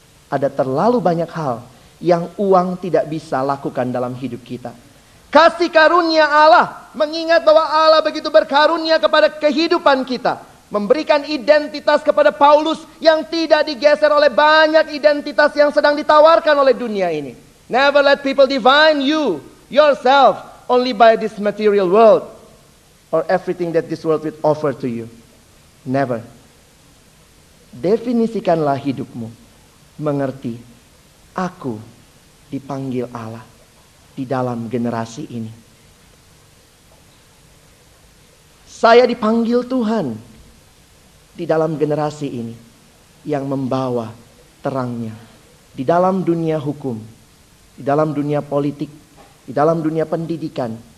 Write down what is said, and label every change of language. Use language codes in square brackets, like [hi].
[id] Ada terlalu banyak hal yang uang tidak bisa lakukan dalam hidup kita. Kasih karunia Allah, mengingat bahwa Allah begitu berkarunia kepada kehidupan kita, memberikan identitas kepada Paulus yang tidak digeser oleh banyak identitas yang sedang ditawarkan oleh dunia ini. [en] Never let people define you, yourself, only by this material world, or everything that this world will offer to you. Never. [id] Definisikanlah hidupmu. Mengerti, aku dipanggil Allah di dalam generasi ini. Saya dipanggil Tuhan di dalam generasi ini yang membawa terangnya di dalam dunia hukum, di dalam dunia politik, di dalam dunia pendidikan.